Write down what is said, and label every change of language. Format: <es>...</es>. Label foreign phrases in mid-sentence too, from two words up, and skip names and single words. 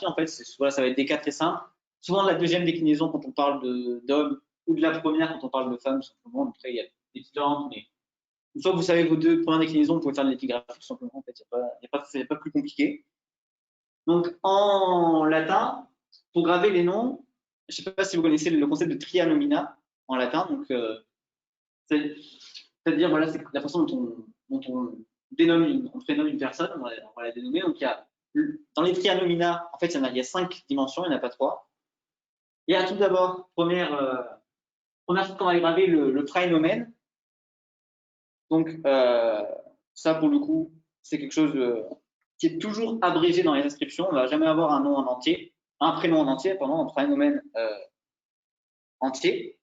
<fr>En fait, voilà, ça va être des cas très simples. Souvent, la deuxième déclinaison quand on parle d'homme ou de la première quand on parle de femme, simplement. Donc, après, il y a des différentes, mais une fois que vous savez vos deux premières déclinaisons, vous pouvez faire de l'épigraphie tout simplement. En fait, il n'y a pas plus compliqué. Donc, en latin, pour graver les noms, je ne sais pas si vous connaissez le concept de</fr> <la>tria nomina</la> <fr>en latin. Donc, c'est-à-dire, voilà, c'est la façon dont on prénomme une personne, on va la dénommer. Donc, dans les</fr> <la>tria nomina,</la> <fr>en fait, il y a 5 dimensions, il n'y en a pas 3. Il y a tout d'abord, première chose qu'on va graver, le praenomen. Donc, ça, pour le coup, c'est quelque chose qui est toujours abrégé dans les inscriptions. On ne va jamais avoir un nom en entier, un prénom en entier, pardon, un praenomen entier.</fr>